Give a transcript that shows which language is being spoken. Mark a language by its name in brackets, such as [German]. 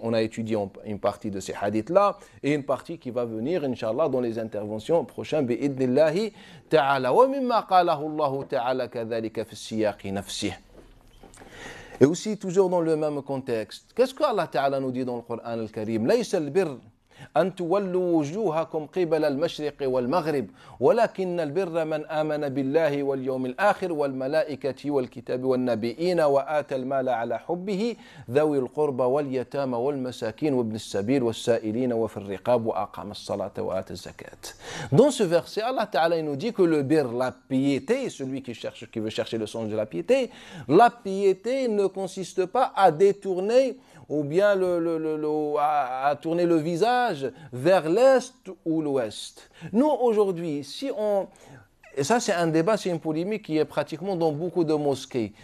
[French] On a étudié une partie de ces hadiths-là et une partie qui va venir, Inch'Allah, dans les interventions prochaines, bi'idnillahi ta'ala. [Arabic] Wa mimma qalahu Allahu ta'ala kadhalika fi siyaqi nafsih. [French] Et aussi, toujours dans le même contexte, qu'est-ce que Allah Ta'ala nous dit dans le Coran al-Karim? [Arabic] ليس البر أن تولوا وجوهكم قبل المشرق والمغرب ولكن البر من آمن بالله واليوم الآخر والملائكة والكتاب والنبيين وآتى المال على حبه ذوي القربى واليتامى والمساكين وابن السبيل والسائلين وفي الرقاب وأقام الصلاة وآتى الزكاة. [French] Dans ce verset, Allah Ta'ala nous dit que le bir, la piété, celui qui veut chercher le sens de la piété ne consiste pas à détourner ou bien à tourner le visage vers l'est ou l'ouest. Nous, aujourd'hui, et ça c'est un débat, c'est une polémique qui est pratiquement dans beaucoup de mosquées.